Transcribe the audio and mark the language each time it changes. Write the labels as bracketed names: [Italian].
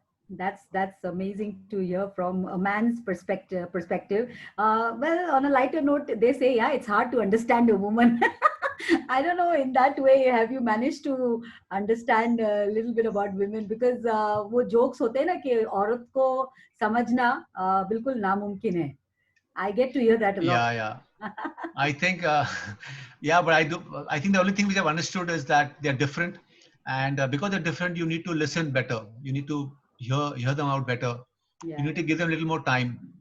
[English] That's amazing to hear from a man's perspective. Well, on a lighter note, they say, yeah, it's hard to understand a woman. I don't know, in that way, have you managed to understand a little bit about women? Because [Hindi] वो jokes होते हैं ना कि औरत को समझना बिल्कुल नामुमकिन है. [English] I get to hear that a lot. Yeah. I think, but I think the only thing which I've understood is that they're different. And because they're different, you need to listen better. You need to hear them out better. Yeah. You need to give them a little more time.